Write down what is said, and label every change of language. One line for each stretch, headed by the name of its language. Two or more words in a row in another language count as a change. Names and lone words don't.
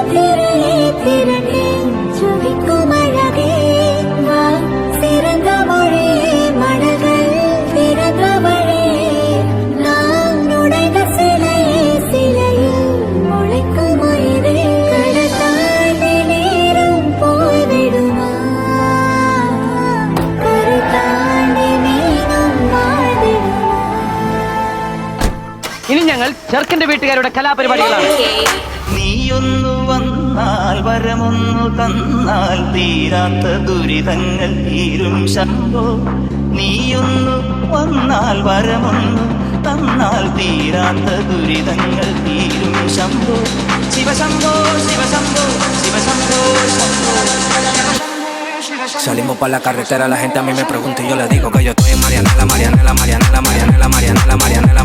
Tamil: திரையே திரளே சுவிக்கும் அழகே வா சிறந்த மொழியே மனங்கள் திறந்த வழியே நாம் நுழைந்த சிலையே சிலையில் முளைக்கும் உயிரே கடல் தாண்டி நீரும் போய்விடுமா கரை தாண்டி மீனும் வாழ்ந்திடுமா.
Malayalam: ഇനി ഞങ്ങൾ ചെറുക്കന്റെ വീട്ടുകാരുടെ കലാപരിപാടികളാണ്. നീയൊന്നു വന്നാൽ വരമൊന്നു തന്നാൽ തീരാത്ത ദുരിതങ്ങൾ തീരും ശംഭോ. നീയൊന്നു വന്നാൽ വരമൊന്നു തന്നാൽ തീരാത്ത ദുരിതങ്ങൾ തീരും ശംഭോ. ശിവശംഭോ ശിവശംഭോ ശിവശംഭോ ശംഭോ.
Spanish: Salimos pa' la carretera, la gente a mí me pregunta y yo le digo que yo estoy en Marianela, Marianela, Marianela, Marianela, Marianela, Marianela.